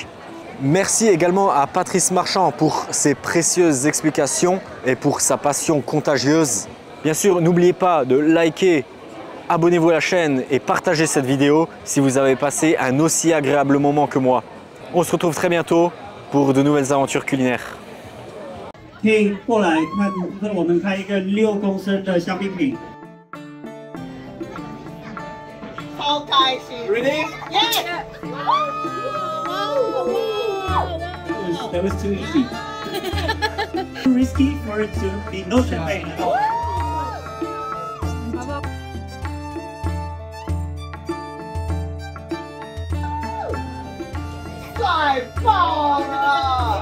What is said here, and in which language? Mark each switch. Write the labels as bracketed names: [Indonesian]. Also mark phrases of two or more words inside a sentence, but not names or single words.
[French] Merci également à Patrice Marchand pour ses précieuses explications et pour sa passion contagieuse. Bien sûr, n'oubliez pas de liker, abonnez-vous à la chaîne et partagez cette vidéo si vous avez passé un aussi agréable moment que moi. On se retrouve très bientôt pour de nouvelles aventures culinaires. [Chinese] 可以过来看，跟我们开一个6公升的香槟瓶。超开心 [English] Ready? Yeah! That was too easy. Too risky for it to be no champagne at all. [Chinese] 太棒了！